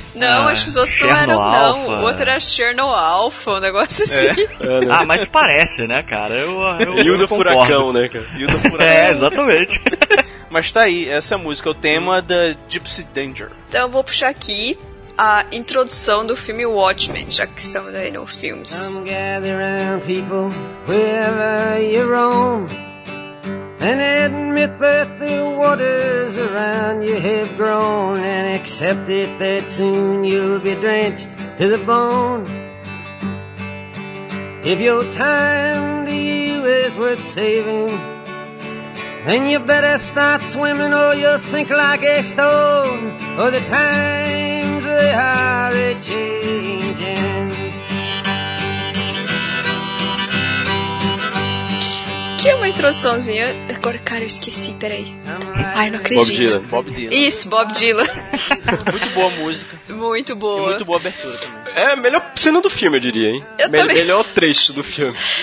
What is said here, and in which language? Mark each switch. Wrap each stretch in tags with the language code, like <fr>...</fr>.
<pt>Não, acho que os outros Cherno não eram, Alpha. Não. O outro era Cherno Alpha, um negócio assim. Ah, mas parece, né, cara? Eu Yuda concordo. Furacão, né, cara? Yuda Furacão. Exatamente. Mas tá aí, essa é a música, o tema da Gypsy Danger. Então eu vou puxar aqui a introdução do filme Watchmen, já que estamos aí nos filmes.</pt> <en>I'm gathering people wherever you roam, and admit that the waters around you have grown, and accept it that soon you'll be drenched to the bone. If your time to you is worth saving, then you better start swimming or you'll sink like a stone. For the times, they are a-changing.</en> <pt>Que é uma introduçãozinha. Agora, cara, eu esqueci, peraí. Ai, não acredito. Bob Dylan. Isso, Bob Dylan. Muito boa a música. Muito boa. E muito boa a abertura também. É a melhor cena do filme, eu diria, hein? Eu também. Melhor trecho do filme.</pt>